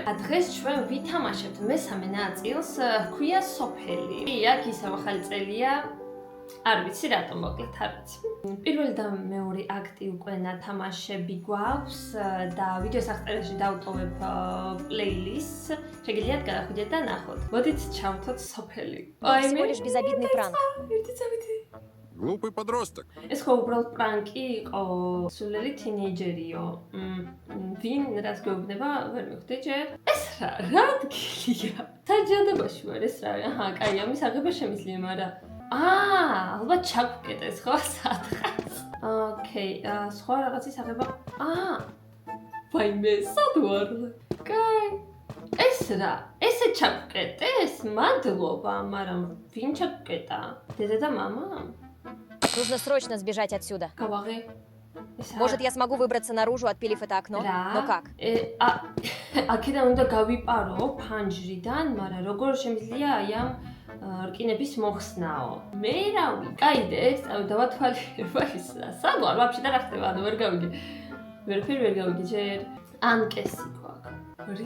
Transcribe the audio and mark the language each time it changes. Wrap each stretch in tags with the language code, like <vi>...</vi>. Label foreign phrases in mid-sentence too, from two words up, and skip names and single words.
<ka>დღეს ჩვენ ვითამაშებთ მესამე ნაწილს, ჰქვია სოფელი. კი, აქ ისევ ახალი წელია. არ ვიცი რატომ, მოკლედ, არ ვიცი. პირველი და მეორე აქტი უკვე ნათამაშები გვაქვს და ვიდეოს აღწერაში დავტოვებ პლეილისტს. შეგიძლიათ გადახვიდეთ და ნახოთ. მოდით ჩავთოთ სოფელი.</ka> <ru>Всего лишь безобидный пранк. Глупый подросток.</ru> <ka>ეს ხო უბრალოდ პრანკი იყო, სულელი თინეიჯერიო. ვინ რას გვეუბნება, ვერ მივხვდი ჯერ. ეს რა ადგილია? საჯადოებაში ვარ ეს რა? აჰა, კაი, ამის აღება შემიძლია, მაგრამ ალბათ ჩაგკეტეს ხო სადღაც. ოკეი, სხვა რაღაცის აღება. ვაიმე, სად ვარ? კაი. ეს რა? ესე ჩაგკეტეს? მადლობა, მაგრამ ვინ ჩაგკეტა? დედა და მამა?</ka> <ru>Нужно срочно сбежать отсюда.</ru> <ka>გავაღე.</ka> <ru>Может, я смогу выбраться наружу, отпилив это окно? Но как?</ru> <ka>აქედან უნდა გავიპარო ფანჯრიდან, მაგრამ როგორ შემიძლია აი ამ რკინების მოხსნაო? მე რავი, კაიდე, დავათვალიერება ის. სად ვარ? ვაფშე და რა ხდება? ანუ ვერ გავიგე. ვერაფერი ვერ გავიგე ჯერ. ანკესი გვაქვს.</ka>